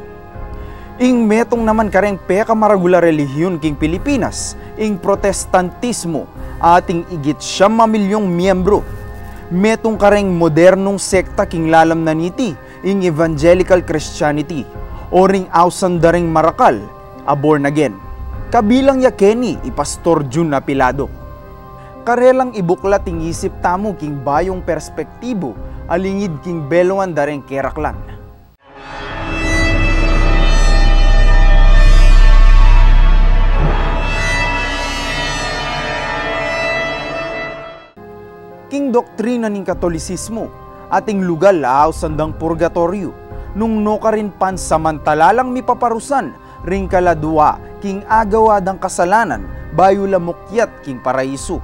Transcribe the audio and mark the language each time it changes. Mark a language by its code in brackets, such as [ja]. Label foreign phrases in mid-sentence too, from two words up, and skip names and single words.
[pam] Ing metong naman kareng pekamaragula relihiyon king Pilipinas, ing protestantismo, ating igit 5 milyong miyembro. Metong kareng modernong sekta king lalam naniti, ing [en] evangelical Christianity, [pam] o ring ausan daring marakal, [en] a born again. [pam] Kabilang ya Kenny, ipastor Jun Apilado. Karelang ibuklat ing isip tamo king bayong perspektibo, alingid king beloan daring keraklan. King doktrina ning Katolisismo, ating lugal laaw sandang purgatorio, nung no ka rin pansamantalalang mipaparusan, ring kaladwa, king agawadang kasalanan, bayo lamukyat king paraiso.